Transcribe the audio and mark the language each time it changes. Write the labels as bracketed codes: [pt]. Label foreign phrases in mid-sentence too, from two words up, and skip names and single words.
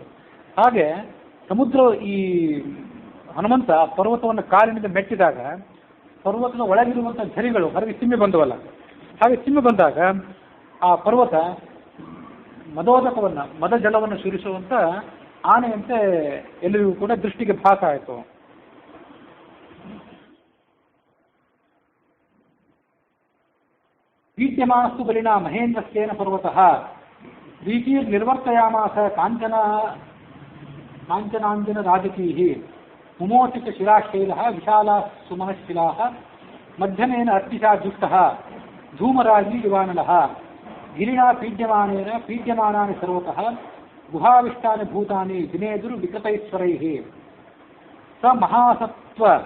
[kn] ಹಾಗೆ ಸಮುದ್ರ ಈ ಹನುಮಂತ ಪರ್ವತವನ್ನು ಕಾಲಿನಿಂದ ಮೆಟ್ಟಿದಾಗ ಪರ್ವತದ ಒಳಗಿರುವಂಥ ಝರಿಗಳು ಹೊರಗೆ ಚಿಮ್ಮಿ ಬಂದವಲ್ಲ, ಹಾಗೆ ಚಿಮ್ಮಿ ಬಂದಾಗ ಆ ಪರ್ವತ ಮದೋದಕವನ್ನು, ಮದ ಜಲವನ್ನು ಸುರಿಸುವಂಥ ಆನೆಯಂತೆ ಎಲ್ಲರಿಗೂ ಕೂಡ ದೃಷ್ಟಿಗೆ ಭಾಸ ಆಯಿತು. [sa] ಪೀಡ್ಯಮಾನಸ್ತು ಬಲಿನ ಮಹೇಂದ್ರಸ್ಯೇನ ಪರ್ವತಃ ನಿರ್ವರ್ತಯಾಮಾಸ ಕಾಂಚನಾಂಜನ ರಾಜಕೀಃ ಮುಮೋಚಿತ ಶಿಲಾಶೈಲಃ ವಿಶಾಲಾ ಸುಮನಶಿಲಾಃ ಮಧ್ಯಮೇನ ಅರ್ಚಿಷಾ ಜುಷ್ಟಃ ಧೂಮರಾಜಿ ಇವಾನಲಃ ಗಿರಿಣಾ ಪೀಡ್ಯಮಾನಾನಿ ಸರ್ವತಃ ಗುಹಾವಿಷ್ಟಾನಿ ಭೂತಾನಿ ದಿನೇದುರು ವಿಕೃತೈಶ್ವರೈಃ ಸ ಮಹಾಸತ್ವ